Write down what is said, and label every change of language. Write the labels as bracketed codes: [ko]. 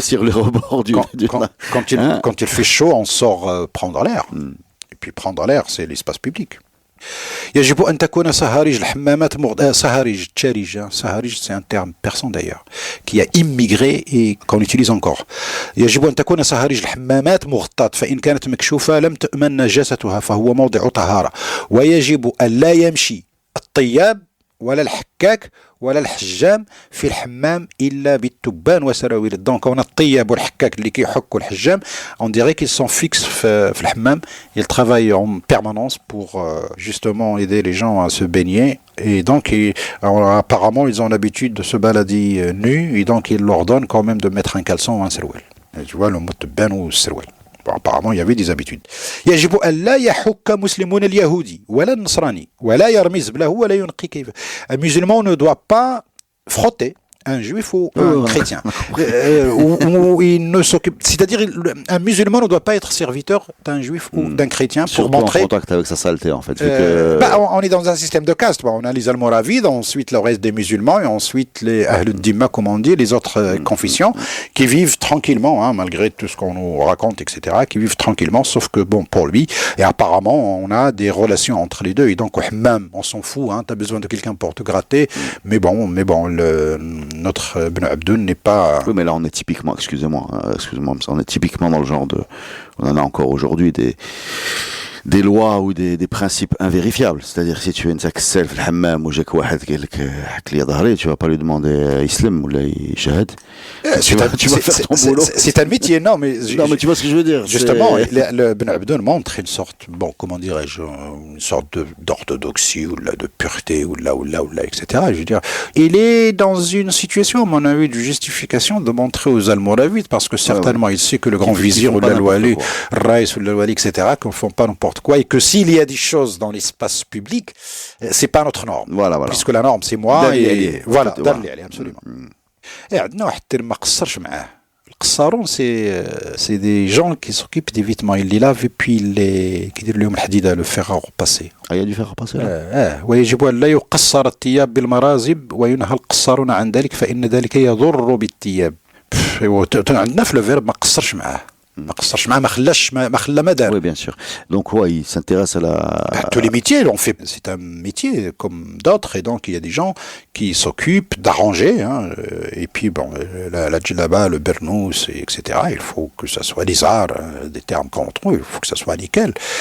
[fr] sur les rebords du... Quand il fait chaud, on sort prendre l'air. Et puis prendre l'air, c'est l'espace public. [ar] يجب أن تكون سهاريج الحمامات سهاريج تشاريج [fr] c'est un terme persan d'ailleurs qui a immigré et qu'on utilise encore. [ar] يجب أن تكون سهاريج الحمامات مغطاة فإن كانت مكشوفة لم تؤمن نجاستها فهو موضع طهارة. ويجب أن لا يمشي الطياب ولا الحكاك ولا الحجام في الحمام إلا بالتبان وسراويل. [fr] Donc on a [ar] الطياب والحكاك اللي كيحكوا الحجام [fr] on dirait qu'ils sont fixes [ar] في الحمام. [fr] Ils travaillent en permanence pour justement aider les gens à se baigner et donc apparemment ils ont l'habitude de se balader nus et donc ils leur donnent quand même de mettre un caleçon ou un سروال. Tu vois le mot تبان ou سروال. Bon, apparemment, il y avait des habitudes. [ar] يجب أن لا يحك مسلمون اليهودي ولا النصراني ولا يرمز بله ولا ينقي كيف. [fr] Un musulman ne doit pas frotter un juif ou un chrétien. Où il ne s'occupe. C'est-à-dire, un musulman ne doit pas être serviteur d'un juif ou d'un chrétien pour surtout montrer. En contact avec sa saleté, en fait. On est dans un système de caste. On a les Almoravides, ensuite le reste des musulmans, et ensuite les Ahlud Dimma, comme on dit, les autres confessions, qui vivent tranquillement, malgré tout ce qu'on nous raconte, etc., qui vivent tranquillement, sauf que, bon, pour lui, et apparemment, on a des relations entre les deux, et donc, même, on s'en fout, t'as besoin de quelqu'un pour te gratter, mais bon, notre Ben Abdoun n'est pas... Oui, mais là, on est typiquement, excusez-moi, on est typiquement dans le genre de... On en a encore aujourd'hui des lois ou des principes invérifiables. C'est-à-dire, si tu es une saksel [ar] في الحمام وجاك واحد قال لك حك لي ظهري, [fr] tu vas pas lui demander [ar] يسلم ولا يشهد. [fr] Tu vas faire ton boulot. C'est un métier, non, mais tu vois ce que je veux dire. Justement, le Ben Abdoun montre une sorte, comment dirais-je, une sorte d'orthodoxie ou de pureté ou là, etc. Je veux dire, il est dans une situation, à mon avis, de justification de montrer aux Almoravides, parce que certainement, il sait que le grand vizir ou l'Al-Wali, Raïs ou l'Al-Wali, etc., qu'on ne font pas n'importe quoi, et que s'il y a des choses dans l'espace public, c'est pas notre norme. Voilà. Puisque la norme, c'est moi, et voilà, absolument. [ar] عندنا واحد الترم ما قصرش معاه. [fr] القصارون c'est des gens qui s'occupent des vêtements, ils les lavent et puis [ar] كيديروا لهم الحديده [fr] le fer à repasser. Il y a du fer à repasser là. [ar] ويجب أن لا يقصر الثياب بالمرازب وينهى القصارون عن ذلك فإن ذلك يضر بالثياب. عندنا في الفيرب ما قصرش معاه. [fr] Oui, bien sûr. Donc, il s'intéresse à la... Tous les métiers, c'est un métier comme d'autres, et donc il y a des gens qui s'occupent d'arranger, et puis la djellaba, le bernous, etc. Il faut que ça soit des arts, des termes qu'on trouve, il faut que ça soit nickel.